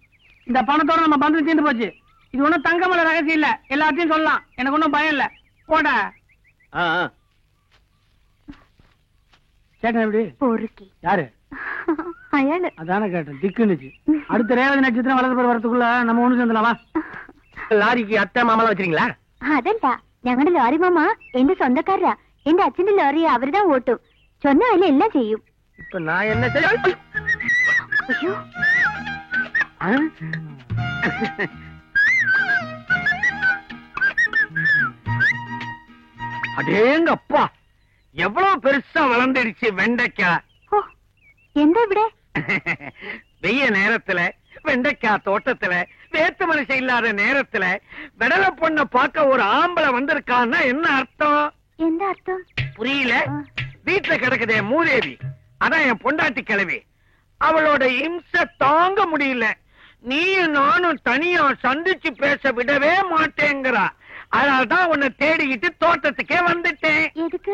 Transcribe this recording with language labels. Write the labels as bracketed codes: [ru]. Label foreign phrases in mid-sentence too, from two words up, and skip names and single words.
[ta] இந்த பணத்தோட நம்ம பந்து தீர்ந்து போச்சு. இது ஒண்ணும் தங்கமல்ல ரகசியம் இல்ல, எல்லாத்தையும் சொல்லலாம். எனக்கு ஒன்னும் பயம் இல்ல. போட கேட்டேன். எப்படி பொறுக்கி? யாரு? அயானு. அதானே கேட்டேன், திக்குனுச்சு. அடுத்த ரேவதி நட்சத்திரம் வலது பேர் வரதுக்குள்ள நம்ம ஒண்ணு சேர்ந்தலாமா? லாரிக்கு அத்தை மாமாலாம் வச்சிருக்கீங்களா? [ml] അതല്ല, ഞങ്ങളുടെ ലോറി മാമ എന്റെ സ്വന്തക്കാരാ. എന്റെ അച്ഛന്റെ ലോറി അവരുതാ ഓട്ടും. ചൊന്ന അതിൽ എല്ലാം ചെയ്യും. [ta] இப்ப நான் என்ன செய்ய? [ml] അയ്യോ, [ta] அடேங்க அப்பா, எவ்வளவு பெருசா வளர்ந்துடுச்சு வெண்டைக்காய். [ml] ഓ, എന്താ ഇവിടെ? [ta] வெய்ய நேரத்துல வெண்டைக்காய் தோட்டத்துல வேத்து மனுஷன் இல்லாத நேரத்துல விடல பொண்ண பார்க்க ஒரு ஆம்பளை வந்திருக்கான்னா என்ன அர்த்தம்? [ml] എന്താ അർത്ഥം? [ta] புரியல? வீட்டுல கிடக்குதே மூதேவி, அதான் என் பொண்டாட்டி கிழவி. அவளோட இம்சை தாங்க முடியல. நீயும் நானும் தனியா சந்திச்சு பேச விடவே மாட்டேங்கிறா. அதனால்தான் உன்னை தேடிக்கிட்டு தோட்டத்துக்கே வந்துட்டேன். எதுக்கு?